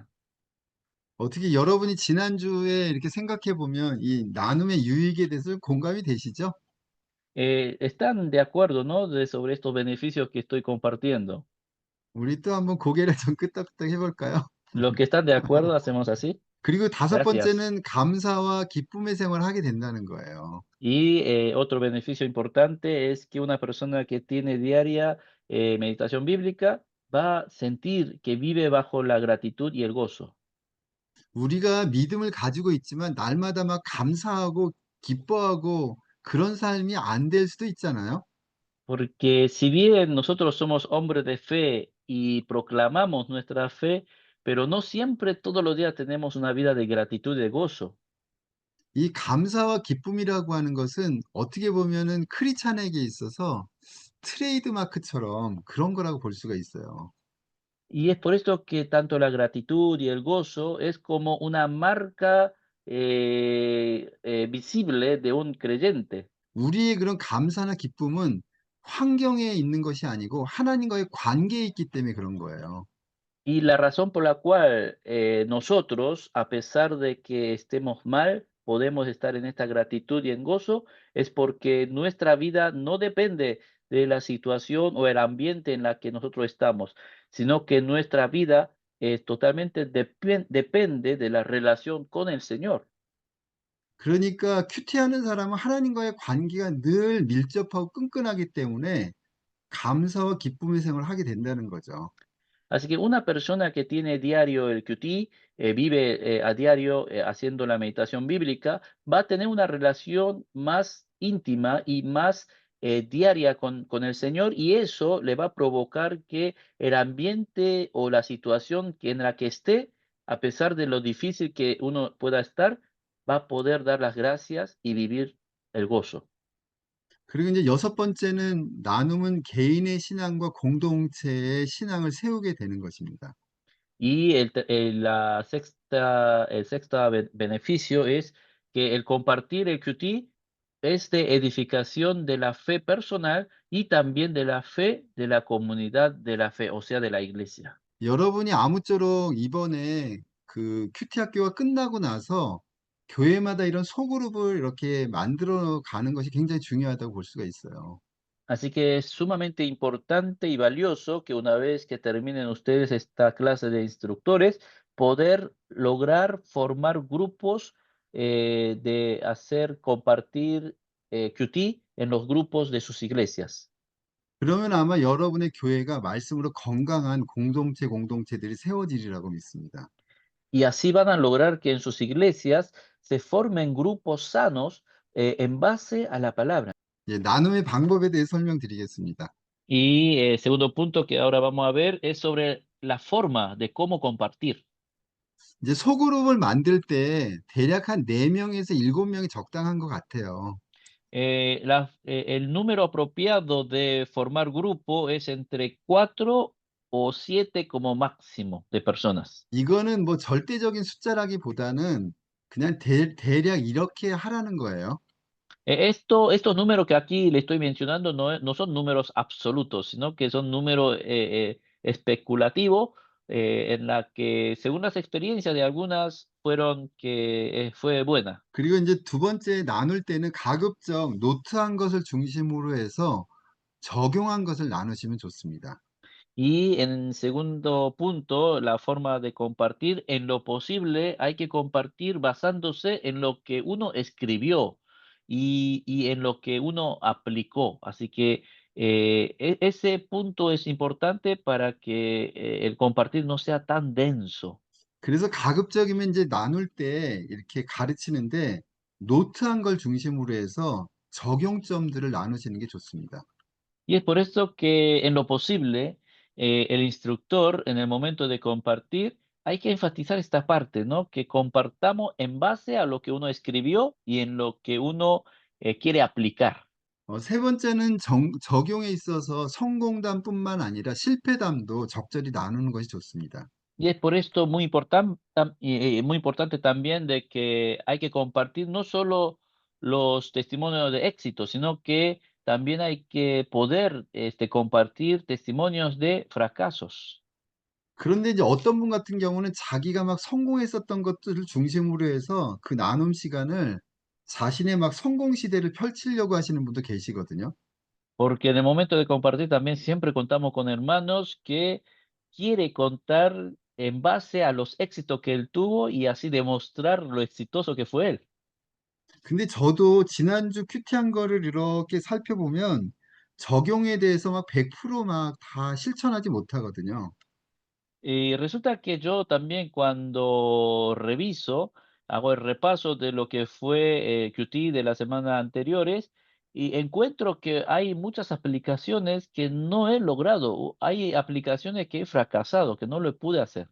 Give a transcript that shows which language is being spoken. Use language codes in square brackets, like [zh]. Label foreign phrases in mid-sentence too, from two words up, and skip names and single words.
[ko] 어떻게 여러분이 지난주에 이렇게 생각해 보면 이 나눔의 유익에 대해서 공감이 되시죠? [es] Están de acuerdo, ¿no? Sobre estos beneficios que estoy compartiendo. [ko] 우리 또 한번 고개를 좀 끄덕끄덕 해볼까요? [es] Los que están de acuerdo, hacemos así. [ko] 그리고 다섯 [es] Gracias. [ko] 번째는 감사와 기쁨의 생활을 하게 된다는 거예요. [es] Y otro beneficio importante es que una persona que tiene diaria meditación bíblica va a sentir que vive bajo la gratitud y el gozo. [ko] 우리가 믿음을 가지고 있지만 날마다 막 감사하고 기뻐하고 그런 삶이 안 될 수도 있잖아요. [es] Porque si bien nosotros somos hombres de fe y proclamamos nuestra fe, pero no siempre todos los días tenemos una vida de gratitud y de gozo. [ko] 이 감사와 기쁨이라고 하는 것은 어떻게 보면은 크리스찬에게 있어서 트레이드 마크처럼 그런 거라고 볼 수가 있어요. [es] Y es por esto que tanto la gratitud y el gozo es como una marca visible de un creyente. [ko] 우리의 그런 감사나 기쁨은 환경에 있는 것이 아니고 하나님과의 관계에 있기 때문에 그런 거예요. [es] Y la razón por la cual nosotros, a pesar de que estemos mal, podemos estar en esta gratitud y en gozo, es porque nuestra vida no depende de la situación o el ambiente en la que nosotros estamos, sino que nuestra vida totalmente depende de la relación con el Señor. [ko] 그러니까 큐티하는 사람은 하나님과의 관계가 늘 밀접하고 끈끈하기 때문에 감사와 기쁨의 생활을 하게 된다는 거죠. [es] Así que una persona que tiene diario el QT, vive a diario haciendo la meditación bíblica, va a tener una relación más íntima y más diaria con el Señor y eso le va a provocar que el ambiente o la situación en la que esté, a pesar de lo difícil que uno pueda estar, va a poder dar las gracias y vivir el gozo. [ko] 그리고 이제 여섯 번째는 나눔은 개인의 신앙과 공동체의 신앙을 세우게 되는 것입니다. [es] Y el sexto beneficio es que el compartir el QT es de edificación de la fe personal y también de la fe de la comunidad de la fe, o sea, de la iglesia. [ko] 여러분이 아무쪼록 이번에 그 큐티 학교가 끝나고 나서 교회마다 이런 소그룹을 이렇게 만들어 가는 것이 굉장히 중요하다고 볼 수가 있어요. [es] Así que es sumamente importante y valioso que una vez que terminen ustedes esta clase de instructores, poder lograr formar grupos de hacer compartir QT en los grupos de sus iglesias. [ko] 그러면 아마 여러분의 교회가 말씀으로 건강한 공동체들이 세워지리라고 믿습니다. [es] Y así van a lograr que en sus iglesias se formen grupos sanos en base a la palabra. [ko] 예, 나눔의 방법에 대해 설명드리겠습니다. [es] Y segundo punto que ahora vamos a ver es sobre la forma de cómo compartir. [ko] 이제 소그룹을 만들 때 대략 한 4명에서 7명이 적당한 것 같아요. [es] El número apropiado de formar grupo es entre 4 o 7 como máximo de personas. [ko] 이거는 뭐 절대적인 숫자라기보다는 그냥 대략 이렇게 하라는 거예요. [es] Estos números que aquí le estoy mencionando no son números absolutos, sino que son números especulativos en la que, según las experiencias de algunas, fueron que fue buena. [ko] 그리고 이제 두 번째 나눌 때는 가급적 노트한 것을 중심으로 해서 적용한 것을 나누시면 좋습니다. [es] Y en segundo punto, la forma de compartir, en lo posible hay que compartir basándose en lo que uno escribió y en lo que uno aplicó. Así que ese punto es importante para que el compartir no sea tan denso. [ko] 그래서 가급적이면 이제 나눌 때 이렇게 가르치는데 노트한 걸 중심으로 해서 적용점들을 나누시는 게 좋습니다. [es] Y es por eso que en lo posible, el instructor en el momento de compartir, hay que enfatizar esta parte, ¿no? Que compartamos en base a lo que uno escribió y en lo que uno quiere aplicar. [ko] 세 번째는 적용에 있어서 성공담뿐만 아니라 실패담도 적절히 나누는 것이 좋습니다. [es] Y es por esto muy importante también de que hay que compartir no solo los testimonios de éxito, sino que también hay que poder compartir testimonios de fracasos. [ko] 그런데 이제 어떤 분 같은 경우는 자기가 막 성공했었던 것들을 중심으로 해서 그 나눔 시간을 자신의 막 성공 시대를 펼치려고 하시는 분도 계시거든요. [es] Porque en el momento de compartir también siempre contamos con hermanos que quiere contar en base a los éxitos que él tuvo y así demostrar lo exitoso que fue él. [ko] 근데 저도 지난주 큐티한 거를 이렇게 살펴보면 적용에 대해서 막 100%막 다 실천하지 못하거든요. [es] Y resulta que yo también cuando reviso, hago el repaso de lo que fue QT de las semanas anteriores y encuentro que hay muchas aplicaciones que no he logrado, hay aplicaciones que he fracasado, que no lo pude hacer.